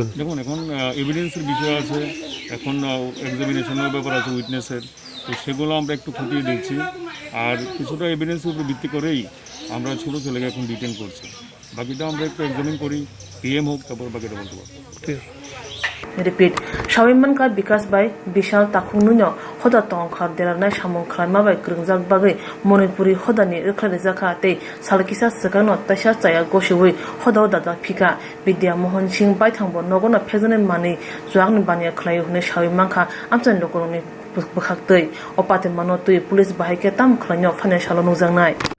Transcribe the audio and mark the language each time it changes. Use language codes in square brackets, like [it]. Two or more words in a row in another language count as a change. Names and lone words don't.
[bn] দেখুন, এখন এভিডেন্সের বিষয় আছে, এখন এক্সামিনেশনের ব্যাপার আছে উইটনেসের, তো সেগুলো আমরা একটু খতিয়ে দেখছি। আর কিছুটা এভিডেন্সের উপর ভিত্তি করেই আমরা ছোটো ছেলেকে এখন ডিটেন করছি। বাকিটা আমরা একটু এক্সামিন করি, PM হোক, তারপর বাকিটা বলতে পারবো। Repeat. [trp] Shawiman ka bikas bai bishal takung nuno hoda tong khar delarnai samung khlama bai kringjak bagai Monipuri hoda ni rkhlai jaka te salkisa sakano tasha chaya goshiwi hoda da phika Vidya Mohan Singh bai thangbo nogona phejane mani juangni bania khlai hune Shawiman kha amchan lokoroni bukhak tei opate mano tui police bahai ke tam khlainyo financial nungjangnai